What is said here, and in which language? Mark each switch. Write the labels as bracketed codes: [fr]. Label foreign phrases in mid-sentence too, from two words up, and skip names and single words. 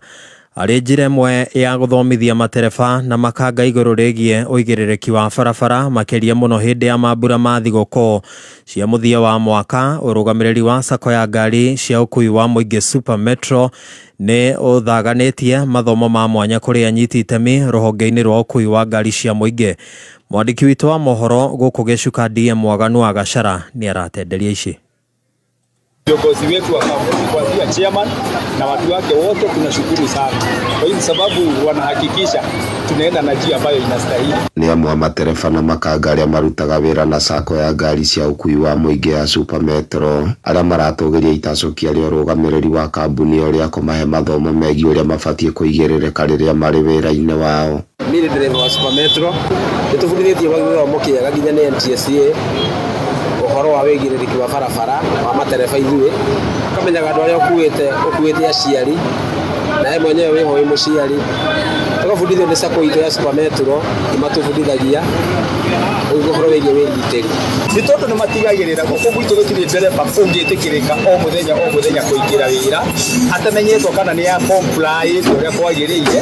[ki] Arĩ njĩra ĩmwe ya gũthomithia matereba na makanga igũrũ rĩgiĩ ũigĩrĩrĩki wa barabara makĩria mũno hĩndĩ ya mambura ma thigũkũ cia mũthia wa mwaka. Ũrũgamĩrĩri wa sako ya ngari cia ũkui wa mũingĩ Super Metro nĩ ũthaganĩtie mathomo ma mwanya kũrĩ anyiti itemi rũhonge-inĩ rwa ũkui wa ngari cia mũingĩ. Mwandĩki witũ wa mohoro gũkũ Gĩcuka DM Mwaganu wa Gacara nĩ aratenderia ici. [sw] Viongozi wetu wa kampuni kuanzia chairman na watu wake wote tunashukuru sana. Kwa hiyo sababu wanahakikisha tunaenda na njia ambayo inastahili. [ki] Ni amwe matereba na makanga arĩa marutaga wĩra na sako ya ngari cia ũkui wa mũingĩ ya Super Metro arĩa maratũgĩria itacokia rĩa ũrũgamĩrĩri wa kambuni ũrĩa kũmahe mathomo megiĩ ũrĩa mabatie kũigĩrĩrĩka rĩrĩa marĩ wĩra-inĩ wao. [sw] Mimi dereva wa [ki] Super Metro nĩtũbundithĩtie gĩthomo kĩega nginya nĩ NTSA uhoro wa wĩigĩrĩrĩki wa barabara wa matereba ithuĩ kamenyaga andũ arĩa ũkuĩte aciari naye mwenyewe wĩho wĩ mũciari tũgabundithio nĩ sako itũ ya Super Metro matũbundithagia ũhoro wĩgiĩ wĩgitĩri nĩ tondũ nĩ matigagĩrĩra gũkũ gwitũ gũtirĩ ndereba ũngĩtĩkĩrĩka o mũthenya kũingĩra wĩra atamenyetwo kana nĩ ya comply ũrĩa kwagĩrĩire.